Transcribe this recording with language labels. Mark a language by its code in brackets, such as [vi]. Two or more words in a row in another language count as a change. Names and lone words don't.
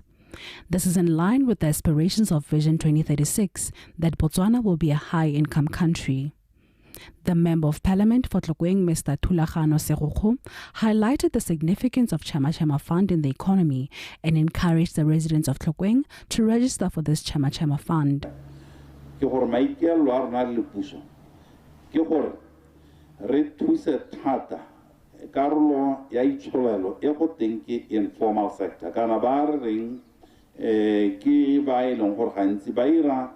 [en] This is in line with the aspirations of Vision 2036 that Botswana will be a high-income country. The Member of Parliament for Tlokweng, Mr. Thulagano Segokgo, highlighted the significance of Chama Fund in the economy and encouraged the residents of Tlokweng to register for this Chama Fund. [tn] Ke gore maikelo a rona le puso ke gore re thuse thata karolo ya itsholelo e go teng ke [en] informal sector [tn] kana ba re reng ke ba e leng gore gantsi ba ira